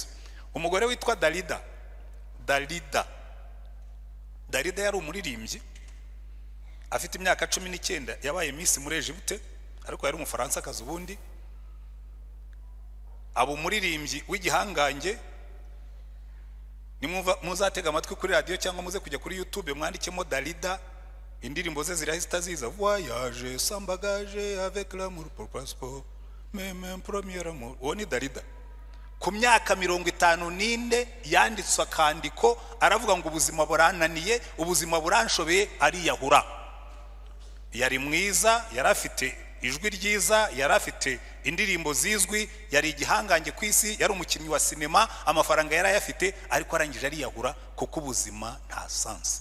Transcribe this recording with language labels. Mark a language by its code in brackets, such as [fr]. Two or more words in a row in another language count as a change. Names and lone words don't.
[rw] Umugore witwa Dalida yari umuririmbyi, afite imyaka 19, yabaye Miss muri Egypte, ariko yari umufaransa kazi ubundi. Abo umuririmbyi w'igihangange, nimwumva muzatega amatwi kuri radio cyangwa muze kujya kuri YouTube mwandikemo Dalida, indirimbo ze zirahita ziza. [fr] Voyage sans bagage avec l'amour pour passeport, même premier amour. [rw] Uwo ni Dalida. Ku myaka 54 yanditswe akandiko aravuga ngo ubuzima burananiye, ubuzima buranshobeye, ariyahura. Yari mwiza, yari afite ijwi ryiza, yari afite indirimbo zizwi, yari igihangange ku isi, yari umukinnyi wa sinema, amafaranga yari ayafite, ariko arangije ariyahura kuko ubuzima nta sense.